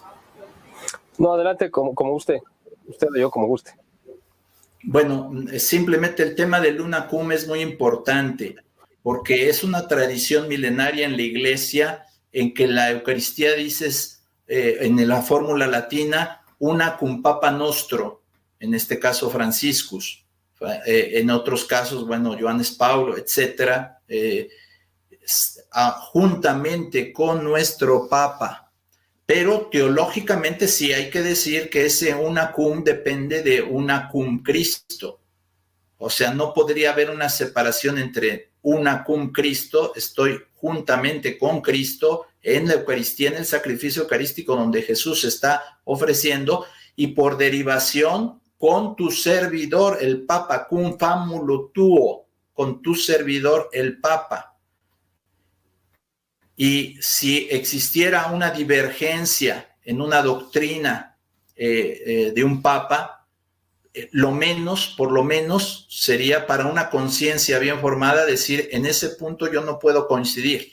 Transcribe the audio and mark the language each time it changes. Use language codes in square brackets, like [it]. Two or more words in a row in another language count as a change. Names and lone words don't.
[es] No, adelante, como usted o yo, como guste. Bueno, simplemente el tema del unacum es muy importante porque es una tradición milenaria en la iglesia, en que la Eucaristía dices en la fórmula latina [la] una cum papa nostro, [es] en este caso Franciscus, en otros casos, bueno, Johannes Paulo, etcétera, juntamente con nuestro Papa. Pero teológicamente sí hay que decir que ese unacum depende de unacum Cristo. O sea, no podría haber una separación entre unacum Cristo, estoy juntamente con Cristo en la Eucaristía, en el sacrificio eucarístico donde Jesús está ofreciendo, y por derivación con tu servidor el Papa, [la] cum famulo tuo, [es] con tu servidor el Papa. Y si existiera una divergencia en una doctrina de un Papa, por lo menos sería para una conciencia bien formada decir, en ese punto yo no puedo coincidir.